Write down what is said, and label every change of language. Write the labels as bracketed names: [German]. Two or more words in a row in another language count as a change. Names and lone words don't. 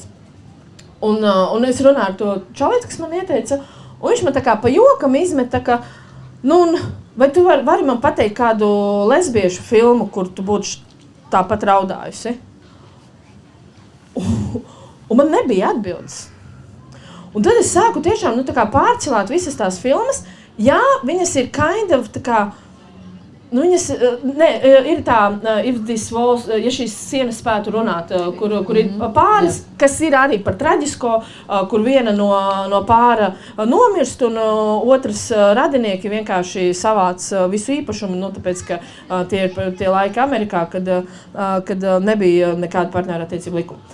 [Latvian] Un es runāju ar to čalīti, kas man ieteica, un viņš man tā kā pa jokam izmeta, ka, vai tu vari man pateikt kādu lesbiešu filmu, kur tu būtu tāpat raudājusi? Un man nebija atbildes. Un tad es sāku tiešām pārcelāt visas tās filmas. Jā, viņas ir [English] kind of [Latvian] tā kā, ir tā, [English] if this walls, [Latvian] ja šīs sienas spētu runāt, kur ir pāris, kas ir arī par traģisko, kur viena no pāra nomirst un otrs radinieki vienkārši savāc visu īpašumu, tāpēc, ka tie ir tie laiki Amerikā, kad nebija nekāda partnerattiecību likuma.